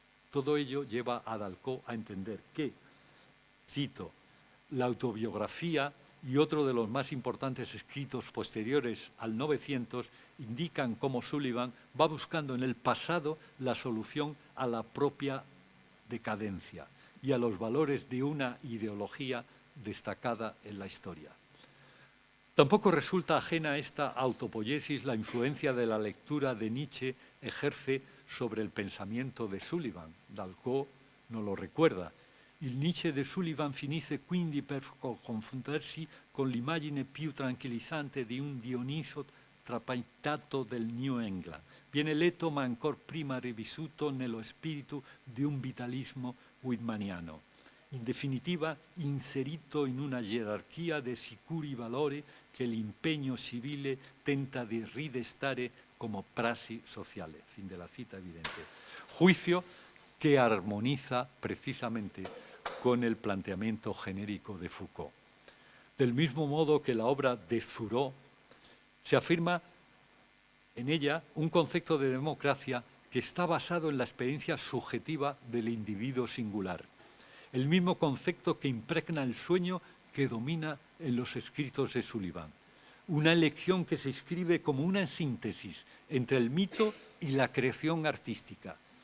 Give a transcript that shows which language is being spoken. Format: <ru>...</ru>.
<es>Todo ello lleva a Dalcó a entender que, cito, la autobiografía y otro de los más importantes escritos posteriores al 900 indican cómo Sullivan va buscando en el pasado la solución a la propia decadencia y a los valores de una ideología destacada en la historia. Tampoco resulta ajena a esta autopoiesis la influencia de la lectura de Nietzsche ejerce sobre el pensamiento de Sullivan. Dalcó no lo recuerda.</es> <it>Il Nietzsche di Sullivan finisce quindi per confondersi con l'immagine più tranquillizzante di un Dioniso trapattato del New England. Viene letto ma ancor prima rivissuto nello spirito di un vitalismo whitmaniano. In definitiva, inserito in una gerarchia di sicuri valori che l'impegno civile tenta di ridestare como prassi sociale.</it> <es>Fin de la cita evidente. Juicio que armoniza precisamente con el planteamiento genérico de Foucault. Del mismo modo que la obra de Thoreau se afirma en ella un concepto de democracia que está basado en la experiencia subjetiva del individuo singular, el mismo concepto que impregna el sueño que domina en los escritos de Sullivan, una elección que se inscribe como una síntesis entre el mito y la creación artística,</es>